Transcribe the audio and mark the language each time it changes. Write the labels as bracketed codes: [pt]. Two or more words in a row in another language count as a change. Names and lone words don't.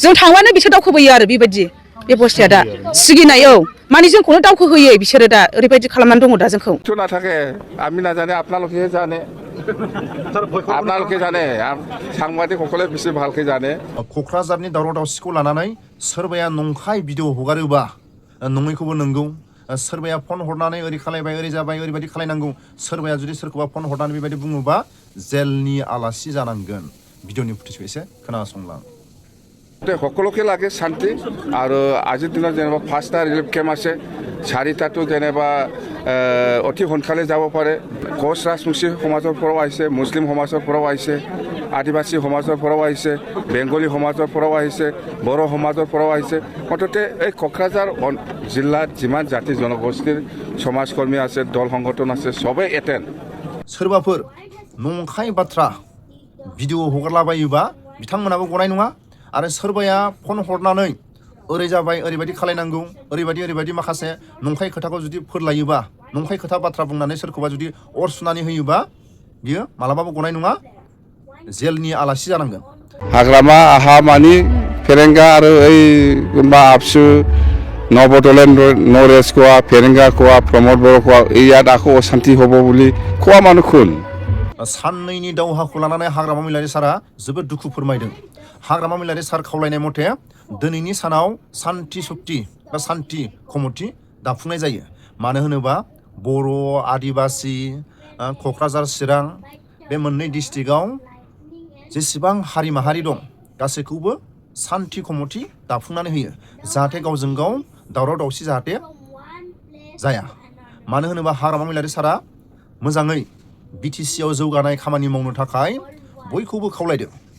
[brx] जों थांबानो बिसोर दावखोबोयो आरो बेबायदि बेबस्थाया दा सिगिनाय माने जोंखौनो दावखोहोयो बिसोरो दा ओरैबायदि खालामनानै दङ दा जोंखौ [as] तो ना থাকে আমি না জানে আপনালোকে জানে আপনালোকে জানে সাংবাদিক সকলে বেশি ভালকে জানে [brx] क'क्राझारनि दावराव दावसिखौ लानानै सोरबाया नंखाय भिडिअ हगारोबा नङैखौबो नंगौ सोरबाया फन हरनानै ओरै खालायबाय ओरै जाबाय ओरैबायदि खालायनांगौ सोरबाया जुदि सोरखौबा फन हरनानै बेबायदि बुङोबा जेलनि आलासि जानांगोन भिडिअनि फुटेजखौ एसे खोनासंलां [as] সকলোকে লাগে শান্তি আৰু আজিৰ দিনত যেনিবা 5টা ৰিলিফ কেম্প আছে 4টাটো যেনিবা অতি সোনকালে যাব পাৰে কোচ ৰাজবংশী সমাজৰ পৰাও আহিছে মুছলিম সমাজৰ পৰাও আহিছে আদিবাসী সমাজৰ পৰাও আহিছে বেংগলী সমাজৰ পৰাও আহিছে বড়ো সমাজৰ পৰাও আহিছে মুঠতে এই কোকৰাঝাৰ জিলাত যিমান জাতি জনগোষ্ঠীৰ সমাজকৰ্মী আছে দল সংগঠন আছে সবে এটেন [brx] सोरबाफोर नंखाय बाथ्रा भिडिअ हगारलाबायोबा बिथांमोनाबो गनाय नङा आरो सोरबाया फन हरनानै ओरै जाबाय ओरैबायदि खालायनांगौ ओरैबायदि माखासे नंखाय खोथाखौ जुदि फोरलायोबा नंखाय खोथा बाथ्रा बुंनानै सोरखौबा जुदि अर सुनानै होयोबा बियो मालाबाबो गनाय नङा जेलनि आलासि जानांगोन हाग्रामा हामानि फेरेंगा आरो ओइ मा आबसु नवबडलेण्ड नरेश कोआ फेरेंगा कोआ प्रमोद बर' कोआ [as] ইয়াত আকৌ অশান্তি হ'ব বুলি কোৱা মানুহ কোন [brx] साननैनि दावहाखौ लानानै हाग्रामा महिलारि सारा जोबोद दुखु फोरमायदों हाग्रामा महिलारि सार खावलायनाय मथे दिनैनि सानाव सान्ति सक्ति बा सान्ति कमिटि दाफुंनाय जायो मानो होनोबा बर' आदिबासि क'क्राझार चिरां बे मोननै डिस्ट्रिक्टआव जेसेबां हारि माहारि दं गासैखौबो सान्ति कमिटि दाफुंनानै होयो जाहाथे गावजों गाव दावराव दावसि जाहाथे जाया मानो होनोबा हाग्रामा महिलारि सारा मोजाङै बिटिसिआव जौगानाय खामानि मावनो थाखाय बयखौबो खावलायदों